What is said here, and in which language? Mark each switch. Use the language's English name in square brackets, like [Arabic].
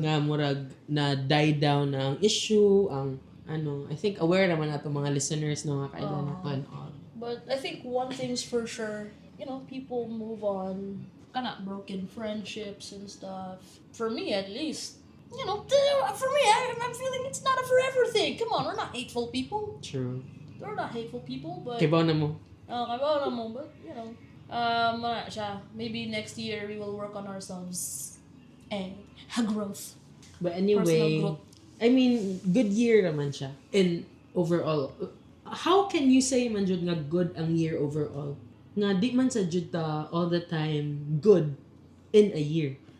[Cebuano] Nga murag na [English] die down [Cebuano] na ang issue, ang [English] I think aware [Cebuano] naman nato mga listeners no nga kailan na to [English] and all. But I think one thing's for sure, people move on. [Cebuano] Kana [English] broken friendships and stuff. For me at least. For me, I'm feeling it's not a forever thing. Come on, we're not hateful people. True. We're not hateful people, but... [Cebuano] Kibaw na mo. Kabaw naman, [English] but, [Cebuano] wala siya. [English] Maybe next year we will work on ourselves. And growth. But Personal anyway, growth. I mean, good year [Cebuano] naman siya. [English] In overall, how can you say [Cebuano] man jud nga [English] good ang year overall? [Cebuano] Nga di man sa jud ta [English] all the time good in a year.